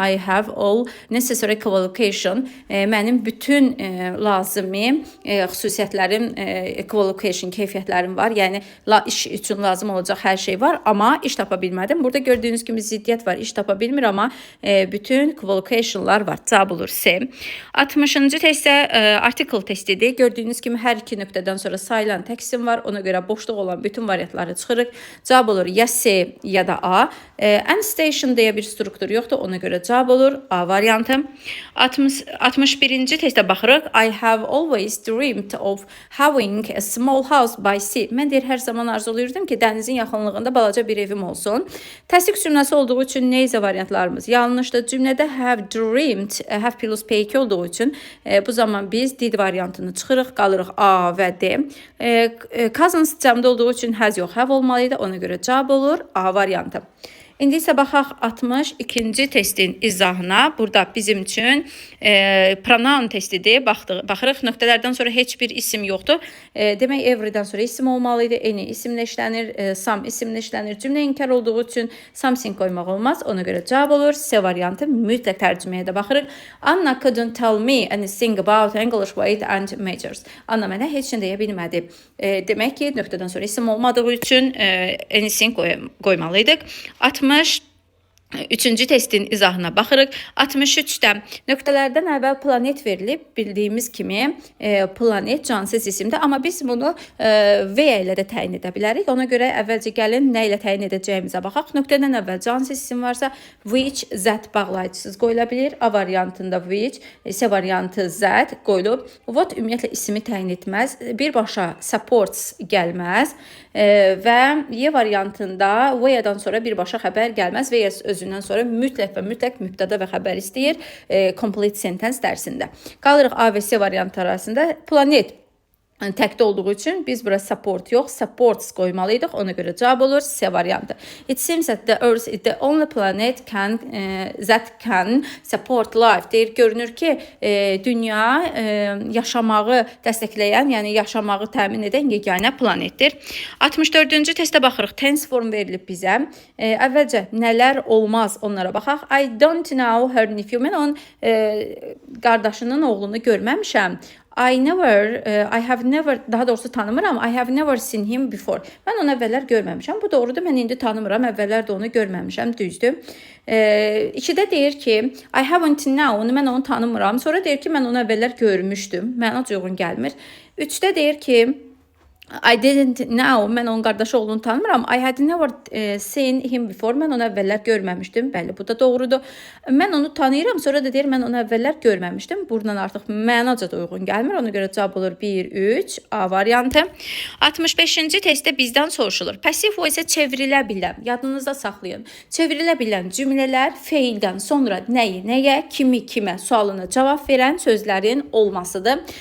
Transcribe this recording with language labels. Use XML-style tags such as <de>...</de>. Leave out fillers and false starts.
<en>I have all necessary qualification.</en> <az>Mənim bütün lazımi xüsusiyyətlərim, qualification, keyfiyyətlərim var. Yəni, iş üçün lazım olacaq hər şey var, amma iş tapa bilmədim. Burada gördüyünüz kimi ziddiyyət var, iş tapa bilmir, amma bütün qualificationlar var. Cavab olur C. 60-cı testdə article testidir. Gördüyünüz kimi hər iki nöqtədən sonra sayılan tək isim var. Ona görə boşluq olan bütün variantları çıxırıq. Cavab olur ya C, ya da A. And station deyə bir struktur yoxdur. Ona görə cavab olur A variantı. 61-ci testə baxırıq.</az> <en>I have always dreamed of having a small house by sea.</en> <az>Mən deyir, hər zaman arzuluyurdum ki, dənizin yaxınlığında balaca bir evim olsun. Təsdiq cümləsi olduğu üçün neysə variantlarımız yanlışdır. Cümlədə have dreamed, have plus P2 olduğu üçün bu zaman biz did variantını çıxırıq, qalırıq A və D. Cousins cəmdə olduğu üçün has yox, have olmalıydı. Ona görə cavab olur A variantı. İndi isə baxaq 62-ci testin izahına. Burada bizim üçün pronoun testidir. Baxırıq, nöqtələrdən sonra heç bir isim yoxdur. Demək, everydən sonra isim olmalıydı. Any isimlə işlənir, some isimlə işlənir. Cümlə inkar olduğu üçün something qoymaq olmaz. Ona görə cavab olur C variantı. Mütləq tərcüməyə də baxırıq.</az> <en>Anna couldn't tell me anything about English weight and measures.</en> <az>Anna mənə heç nə deyə bilmədi. Demək ki, nöqtədən sonra isim olmadığı üçün anything qoymalıydıq. 63-cü testin izahına baxırıq. 63-də nöqtələrdən əvvəl planet verilib. Bildiyimiz kimi planet cansız isimdir. Amma biz bunu V ilə də təyin edə bilərik. Ona görə əvvəlcə gəlin nə ilə təyin edəcəyimizə baxaq. Nöqtədən əvvəl cansız isim varsa which, Z bağlayıcısız qoyula bilir. A variantında which, C variantı Z qoyulub. What ümumiyyətlə ismi təyin etməz. Birbaşa supports gəlməz. Və Y variantında V-dən sonra birbaşa xəbər gəlməz. V özündən sonra mütləq və mütləq mübtəda və xəbər istəyir complete sentence dərsində. Qalırıq A və C variantı arasında. Planet təkdə olduğu üçün biz bura support yox, supports qoymalıydıq. Ona görə cavab olur C variantı.</az> <en>It seems that the Earth is the only planet that can support life.</en> <az>Deyir, görünür ki, dünya yaşamağı dəstəkləyən, yəni yaşamağı təmin edən yeganə planetdir. 64-cü testə baxırıq. Tense form verilib bizə. Əvvəlcə nələr olmaz onlara baxaq.</az> <en>I don't know her nephew.</en> <az>Mən onun qardaşının oğlunu görməmişəm.</az> <en>I have never,</en> <az>daha doğrusu tanımıram.</az> <en>I have never seen him before.</en> <az>Mən onu əvvəllər görməmişəm. Bu doğrudur. Mən indi tanımıram. Əvvəllər də onu görməmişəm. Düzdür. 2-də deyir ki,</az> <en>I haven't known.</en> <az>Mən onu tanımıram. Sonra deyir ki, mən onu əvvəllər görmüşdüm. Mənə uyğun gəlmir. 3-də deyir ki,</az> <en>I didn't know.</en> <az>Mən onun qardaşı olduğunu tanımıram.</az> <en>I had never seen him before.</en> <az>Mən onu əvvəllər görməmişdim. Bəli, bu da doğrudur. Mən onu tanıyıram. Sonra da deyir, mən onu əvvəllər görməmişdim. Buradan artıq mənaca da uyğun gəlmir. Ona görə cavab olur 1, 3. A variantı. 65-ci testdə bizdən soruşulur. Passive voice-ə çevrilə bilən, yadınızda saxlayın. Çevrilə bilən cümlələr feildən sonra nəyi, nəyə, kimi, kimə sualına cavab verən sözlərin olmasıdır.</az>